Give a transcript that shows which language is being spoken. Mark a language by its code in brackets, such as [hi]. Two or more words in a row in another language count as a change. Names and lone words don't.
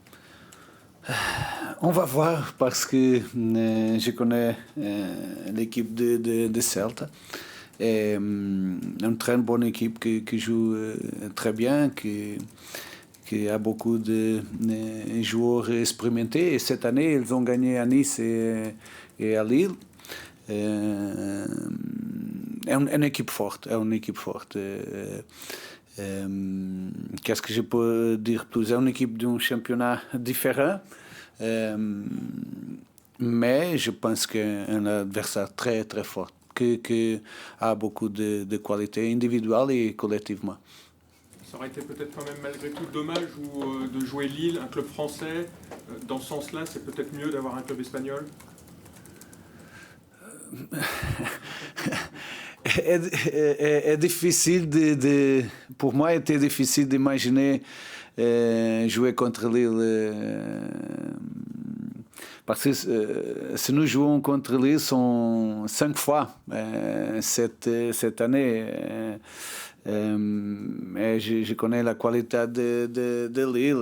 [fr] On va voir parce que je connais l'équipe de Celta. Et, une très bonne équipe qui joue très bien, qui a beaucoup de joueurs expérimentés. Et cette année, ils ont gagné à Nice et à Lille. [pt] É uma equipe forte, é uma equipe forte. [fr] Qu'est-ce que je peux dire plus? É une équipe d'un championnat différent, mais je pense qu'un adversaire très très fort, qui a beaucoup de qualités individuelles et collectivement. Ça aurait été peut-être quand même malgré tout dommage de jouer Lille, un club français. Dans ce sens-là, c'est peut-être mieux d'avoir un club espagnol. [pt] É difícil [fr] pour moi, était difficile d'imaginer jouer contre Lille. Parce que si nous jouons contre Lille, sont 5 fois cette année. Et je connais la qualité de Lille.